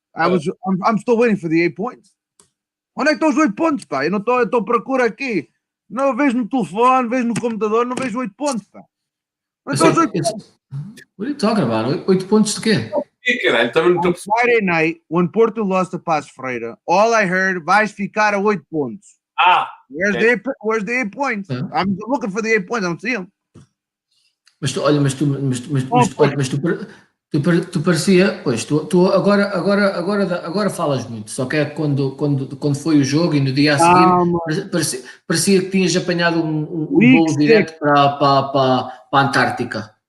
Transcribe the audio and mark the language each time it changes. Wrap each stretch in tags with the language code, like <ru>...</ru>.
<en>I'm still waiting for the 8 points.</en> <pt>Onde é que estão os 8 pontos, pá? Eu não estou à procura aqui. Não vejo no telefone, vejo no computador, não vejo 8 pontos, pá.</pt> <en>What are you talking about?</en> <pt>8 pontos de quê?</pt> <en>On Friday night, when Porto lost to Passos Ferreira, all I heard,</en> <pt>vais ficar a 8 pontos.</pt> <en>Where's the 8 points? I'm looking for the 8 points, I don't see them.</en> <pt>Mas tu parecia, pois, tu agora falas muito, só que é quando foi o jogo e no dia a seguir parecia que tinhas apanhado um voo direto para a Antártica.</pt>